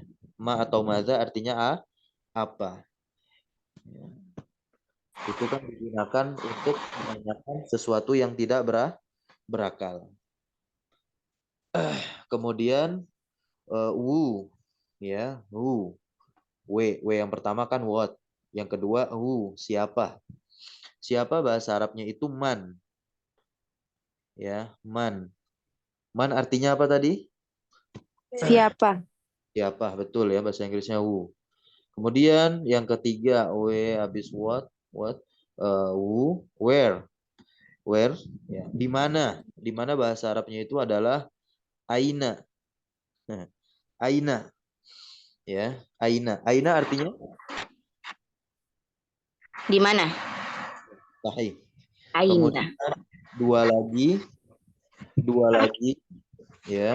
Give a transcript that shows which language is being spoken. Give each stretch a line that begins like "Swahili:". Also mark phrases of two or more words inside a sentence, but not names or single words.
Indonesian: Ma atau madza artinya apa? Itu kan digunakan untuk menanyakan sesuatu yang tidak berakal. Kemudian wu, ya, wu. W yang pertama kan what. Yang kedua wu, siapa? Siapa bahasa Arabnya itu man. Ya, man. Man artinya apa tadi? Siapa? Siapa, betul ya bahasa Inggrisnya wu. Kemudian yang ketiga habis what, where. Where, ya. Di mana? Di mana bahasa Arabnya itu adalah aina. Nah, aina. Ya, aina. Aina artinya Di mana? sahih. Aina. Kemudian dua lagi ya.